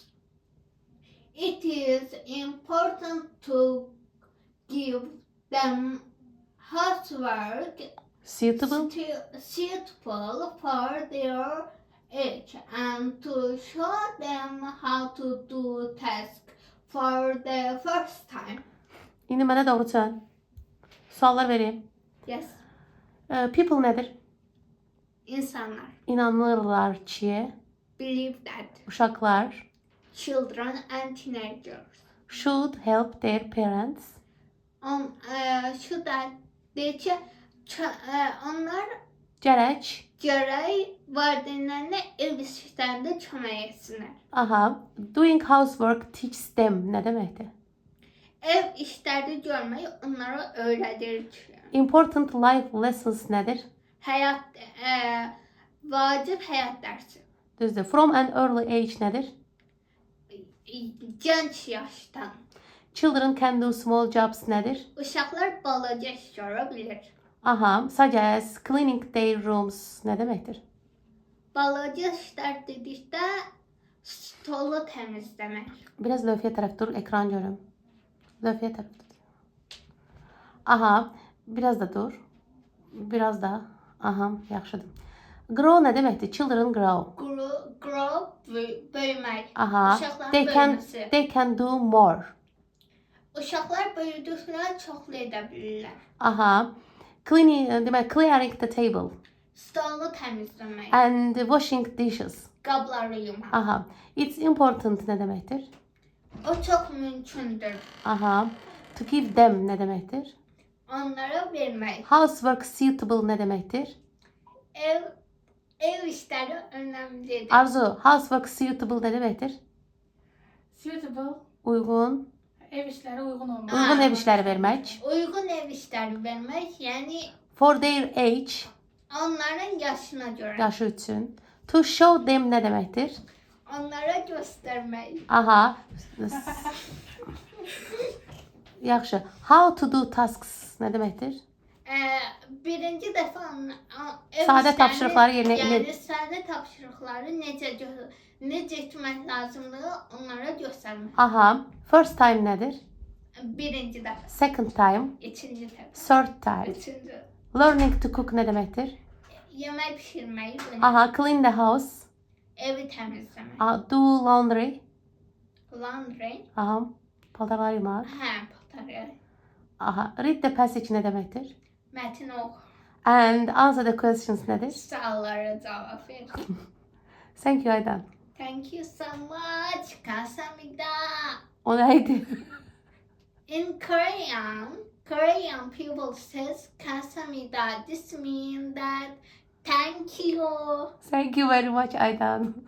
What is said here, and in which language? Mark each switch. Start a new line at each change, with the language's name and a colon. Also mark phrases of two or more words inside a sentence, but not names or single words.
English: It is important to give them housework Suitable. suitable for their age and to show them how to do tasks for the first time.
Azerbaijani: İndi mənə doğrucan. Suallar vereyim.
English: Yes,
Azerbaijani: People nedir? insanlar. İnanırlar ki
English: Believe that
Azerbaijani: uşaqlar
English: children and teenagers should help their parents should that onlar
Azerbaijani: gərək valideynlərinə ev işlərində kömək etsinlər.
English: aha, doing housework teach them
Azerbaijani: nə deməkdir? Ev işləri görmək onlara öyrədir ki,
English: Important life lessons nədir?
Azerbaijani: vacib həyat dərsi. Düzdür.
English: From an early age nədir?
Azerbaijani: Gənc yaşdan.
English: Children can do small jobs nədir?
Azerbaijani: Uşaqlar balaca iş görə bilir.
English: Aha, such as cleaning their rooms
Azerbaijani: nə deməkdir? Balaca işlər dedikdə stolu təmizləmək. Biraz lövhəyə tərəf dur, ekran görüm. Lövhəyə tərəf dur. Aha, biraz da dur. Biraz da. Aha, yaxşıdır. Grow nə deməkdir?
English: Children grow. Grow,
Azerbaijani: böyümək. Aha, Uşaqların böyüməsi.
English: they can do more.
Azerbaijani: Uşaqlar böyüdükdə çoxlu edə bilirlər.
English: Aha, clearing the table
Azerbaijani: Stolu təmizləmək.
English: and washing dishes.
Azerbaijani: Qabları yumaq.
English: Aha, it's important
Azerbaijani: nə deməkdir? O çox mümkündür.
English: Aha, to give them
Azerbaijani: nə deməkdir? Onlara vermək.
English: Housework suitable
Azerbaijani: nə deməkdir? Ev işləri önəmlidir.
English: Arzu, housework suitable
Azerbaijani: nə deməkdir?
English: Suitable,
Azerbaijani: Uyğun. ev işləri uyğun olmalı. Uyğun ev işləri vermək. Uyğun ev işləri vermək, yəni
English: For their age,
Azerbaijani: onların yaşına görə. yaşı üçün.
English: To show them
Azerbaijani: nə deməkdir? Onlara göstərmək. Aha. Yaxşı.
English: How to do tasks
Azerbaijani: nə deməkdir? Birinci dəfə ev Sadə işlərini- tapşırıqları yerinə yəni sadə tapşırıqları necə etmək lazımlığı onlara göstərmək.
English: Aha. First time nədir?
Azerbaijani: Birinci dəfə,
English: Second time.
Azerbaijani: ikinci dəfə,
English: Third time.
Azerbaijani: üçüncü.
English: Learning to cook
Azerbaijani: nə deməkdir? Yemək bişirməyi,
English: Aha. Clean the house.
Azerbaijani: evi təmizləmək.
English: Aha. Do laundry. Laundry.
Azerbaijani: Aha. Paltarları yumaq. Paltarı.
English: Aha. Read the passage nə deməkdir?
Azerbaijani: Mətin oxu.
English: And answer the questions nədir?
Azerbaijani: Suallara cavab ver.
English: Thank you Aydan. Thank you so much. Kamsahamnida.
Azerbaijani: O neydi?
English: In Korean people says kamsahamnida. This means that thank you. Thank you very much Aydan.